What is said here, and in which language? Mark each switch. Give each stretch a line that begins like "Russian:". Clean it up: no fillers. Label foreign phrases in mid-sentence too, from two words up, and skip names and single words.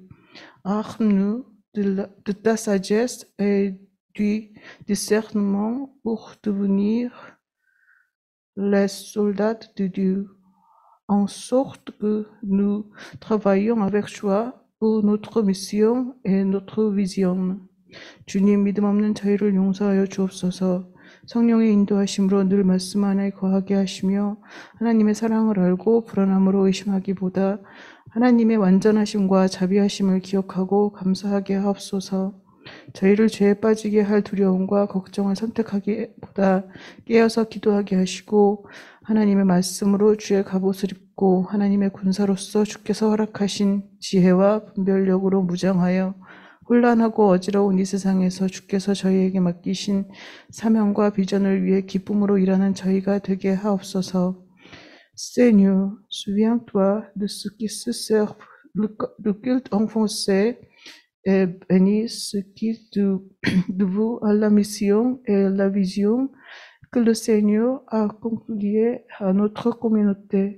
French: Arme-nous de ta sagesse et du discernement pour devenir les soldats de Dieu, en sorte que nous travaillons avec joie pour notre mission et notre vision.
Korean: 주님, 믿음 없는 저희를 용서하여 주옵소서. 성령의 인도하심으로 늘 말씀 안에 거하게 하시며 하나님의 사랑을 알고 불안함으로 의심하기보다 하나님의 완전하심과 자비하심을 기억하고 감사하게 하옵소서. 저희를 죄에 빠지게 할 두려움과 걱정을 선택하기보다 깨어서 기도하게 하시고 하나님의 말씀으로 주의 갑옷을 입고 하나님의 군사로서 주께서 허락하신 지혜와 분별력으로 무장하여 혼란하고 어지러운 이 세상에서 주께서 저희에게 맡기신 사명과 비전을 위해 기쁨으로 일하는 저희가 되게 하옵소서.
French: Seigneur, souviens-toi de ceux qui se servent le culte enfoncé et bénis ceux qui dévouent à la mission et la vision que le Seigneur a confiée à notre communauté.